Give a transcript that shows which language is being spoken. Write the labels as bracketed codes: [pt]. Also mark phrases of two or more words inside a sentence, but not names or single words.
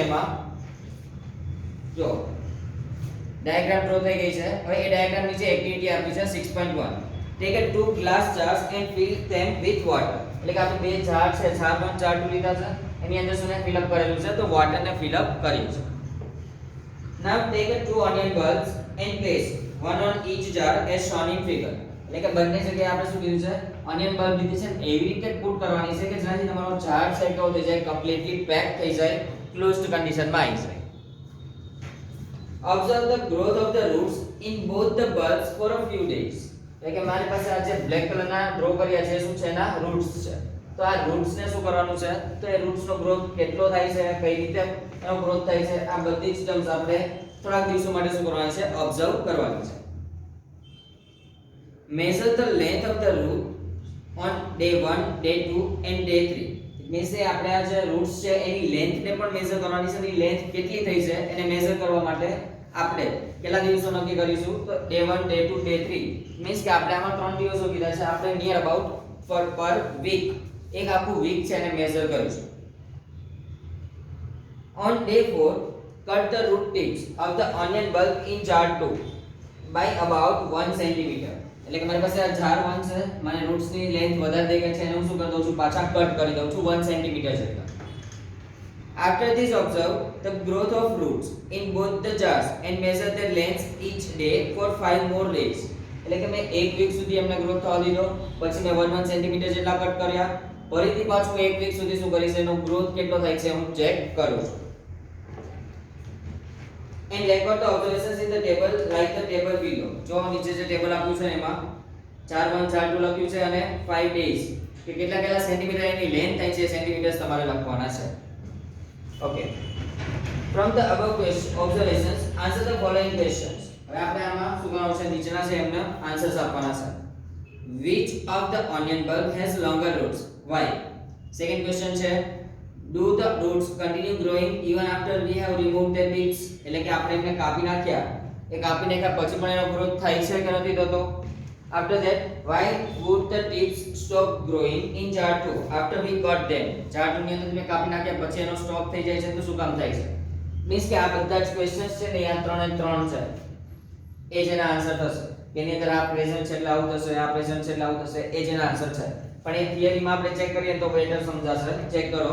[gu] એમાં જો ડાયાગ્રામ ડ્રો થઈ ગઈ છે. હવે એ ડાયાગ્રામ નીચે એક્ટિવિટી આપી છે [en] 6.1 take a 2 glass jars and fill them with water. [gu] એટલે કે આપણે બે જાર છે, જાર 1 જાર 2 લીધા છે, એની અંદર શું [en] fill up [gu] કરેલું છે તો વોટર ને [en] fill up [gu] કર્યું છે. [en] Now take 2 onion bulbs and place one on each jar as shown in figure. [gu] એટલે કે બંને જગ્યાએ આપણે શું કીધું છે [en] onion bulb [gu] લીધી છે એવી રીતે પુટ કરવાની છે કે જેનાથી તમારો ઝાડ છે કેવો થઈ જાય [en] completely pack [gu] થઈ જાય [en] closed conditionમાં [gu] આવી જાય. [en] Observe the growth of the roots in both the bulbs for a few days. [gu] એટલે કે મારી પાસે આ જે [en] black colorના [gu] ડ્રો કર્યા છે શું છે એના રૂટ્સ છે. તો આ રૂટ્સ ને શું કરવાનું છે તો એ રૂટ્સ નો ગ્રોથ કેટલો થાય છે કઈ રીતે એનો ગ્રોથ થાય છે આ બધી જ ટર્મ્સ આપણે થોડાક દિવસો માટે શું કરવાની છે ઓબ્ઝર્વ કરવાની છે. [en] Measure the length of the root on day 1, day 2 and day 3. It means [gu] કે આપણે આ જે રૂટ્સ છે એની લેન્થ ને પણ મેઝર કરવાની છે. એની લેન્થ કેટલી થઈ છે એને મેઝર કરવા માટે આપણે કેટલા દિવસો નક્કી કરીશું તો day 1, day 2, day 3 મીન્સ કે આપણે આમાં 3 દિવસો કીધા છે આપણે [en] near about per week [gu] એક આખું વીક છે એને મેઝર કરીશું. [en] On day 4 cut the root tips of the onion bulb in jar 2 by about 1 cm. [gu] એટલે કે મારી પાસે આ jar 1 છે મને રૂટ્સ ની લેન્થ વધારે દેખાય છે એને હું શું કરી દઉં છું પાછા કટ કરી દઉં છું 1 cm જેટલા. [en] After this observe the growth of roots in both the jars and measure their lengths each day for 5 more days. [gu] એટલે કે મેં એક વીક સુધી એમને ગ્રોથ થવા દીધો પછી મેં 1 cm જેટલા કટ કર્યા ફરીથી પાછું એક વીક સુધી શું કરીશ એનો ગ્રોથ કેટલો થાય છે હું ચેક કરું છું. [en] And record the observations in the table like the table below. [gu] જો નીચે જે ટેબલ આપ્યું છે એમાં 4 1 4 2 લખ્યું છે અને 5 days કે કેટલા કેટલા સેન્ટીમીટર એની લેન્થ થાય છે સેન્ટીમીટર્સ તમારે લખવાના છે. [en] Okay. From the above observations, answer the following questions. [gu] હવે આપણે આમાં શું કરવાનું છે નીચેના છે એમને આન્સર્સ આપવાના છે. [en] Which of the onion bulb has longer roots? Why? Second question [gu] છે [en] do the roots continue growing even after we have removed their tips? [gu] એટલે કે આપણે એમને કાપી નાખ્યા એ કાપી નાખ્યા પછી પણ એનો ગ્રોથ થાય છે કે નથી થતો? [en] After that, why would the tips stop growing in jar 2 after we cut them? [gu] jar 2 ની અંદર મેં કાપી નાખ્યા પછી એનો સ્ટોપ થઈ જાય છે તો શું કામ થાય છે? મીન્સ કે આ બધા જ ક્વેશ્ચન્સ છે ને આ 3 એ 3 છે એ જેના આન્સર થશે કે એની અંદર આ પ્રેઝન્ટ છે એટલે આવું થશે આ પ્રેઝન્ટ છે એટલે આવું થશે એ જેના આન્સર છે. પણ એ થિયરીમાં આપણે ચેક કરીએ તો બેટર સમજાશે. ચેક કરો.